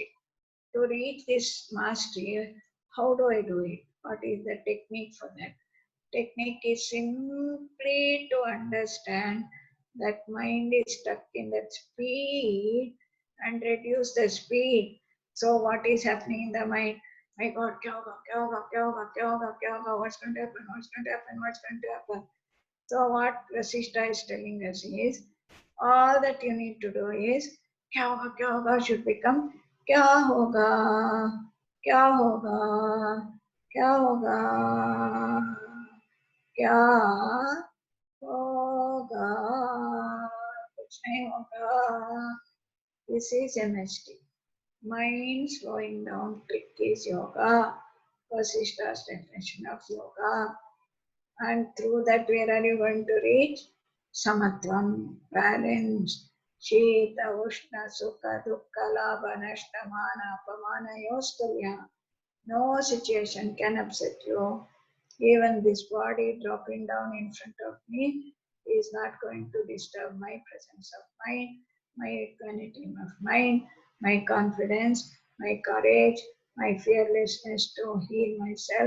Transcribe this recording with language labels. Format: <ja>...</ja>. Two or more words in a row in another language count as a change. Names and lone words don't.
<en>To reach this mastery, how do I do it? What is the technique for that? Technique is simply to understand that mind is stuck in that speed and reduce the speed. So what is happening in the mind? My God,</en> <hi>क्या होगा, क्या होगा, क्या होगा, क्या होगा, क्या होगा,</hi> <en>what's going to happen, what's going to happen, what's going to happen. So what Vasishta is telling us is, all that you need to do is,</en> <hi>क्या होगा</hi> <en>should become,</en> <hi>क्या होगा, क्या होगा, क्या होगा, क्या होगा, कुछ नहीं होगा.</hi> <en>This is MST. Mind slowing down trick is yoga. Vasishta's definition of yoga. And through that, where are you going to reach?</en> <sa>समत्वम्, balance, शीत, उष्ण, सुख, दुःख, लाभ, नष्ट, मान, अपमान, योस्तल्य.</sa> <en>No situation can upset you. Even this body dropping down in front of me is not going to disturb my presence of mind, my equanimity of mind, my confidence, my courage, my fearlessness to heal myself.</en>